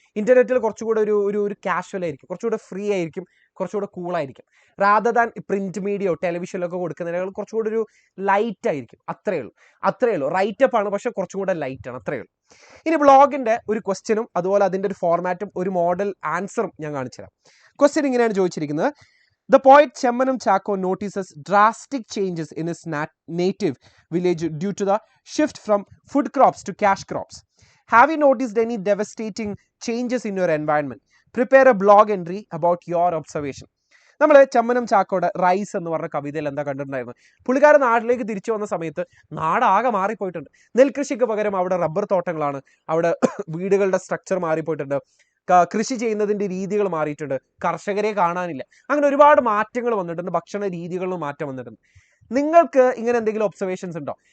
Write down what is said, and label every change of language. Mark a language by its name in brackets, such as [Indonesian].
[Malayalam] ഇന്റർനെറ്റിൽ കുറച്ചുകൂടെ ഒരു കാഷ്വൽ ആയിരിക്കും, കുറച്ചുകൂടെ ഫ്രീ ആയിരിക്കും, കുറച്ചുകൂടെ കൂളായിരിക്കും. [English] rather than [Malayalam] പ്രിന്റ് മീഡിയോ ടെലിവിഷനിലൊക്കെ കൊടുക്കുന്നതിനേക്കാൾ കുറച്ചുകൂടെ ഒരു ലൈറ്റ് ആയിരിക്കും. അത്രയേ ഉള്ളൂ. റൈറ്റപ്പ് ആണ്, പക്ഷെ കുറച്ചുകൂടെ ലൈറ്റ് ആണ്, അത്രയേ ഉള്ളൂ. ഇനി ബ്ലോഗിന്റെ ഒരു ക്വസ്റ്റ്യനും അതുപോലെ അതിന്റെ ഒരു ഫോർമാറ്റും ഒരു മോഡൽ ആൻസറും ഞാൻ കാണിച്ചുതരാം. ക്വസ്റ്റ്യൻ ഇങ്ങനെയാണ് ചോദിച്ചിരിക്കുന്നത്. [English] The poet Chemmanam Chacko notices drastic changes in his native village due to the shift from food crops to cash crops. Have you noticed any devastating changes in your environment? Prepare a blog entry about your observation. [Malayalam] നമ്മൾ Chemmanam ചാക്കോയുടെ rice എന്ന് പറഞ്ഞ കവിതയിൽ എന്താ കണ്ടിട്ടുണ്ടായിരുന്നു? പുള്ളിക്കാരൻ നാട്ടിലേക്ക് തിരിച്ചു വന്ന സമയത്ത് നാടാകെ മാറിപ്പോയിട്ടുണ്ട്. നെൽകൃഷിക്ക് പകരം അവിടെ റബ്ബർ തോട്ടങ്ങളാണ്, അവിടെ വീടുകളുടെ സ്ട്രക്ചർ മാറിപ്പോയിട്ടുണ്ട്, കൃഷി ചെയ്യുന്നതിൻ്റെ രീതികൾ മാറിയിട്ടുണ്ട്, കർഷകരെ കാണാനില്ല. അങ്ങനെ ഒരുപാട് മാറ്റങ്ങൾ വന്നിട്ടുണ്ട്, ഭക്ഷണ രീതികളിലും മാറ്റം വന്നിട്ടുണ്ട്. നിങ്ങൾക്ക് ഇങ്ങനെ എന്തെങ്കിലും ഒബ്സർവേഷൻസ് ഉണ്ടോ?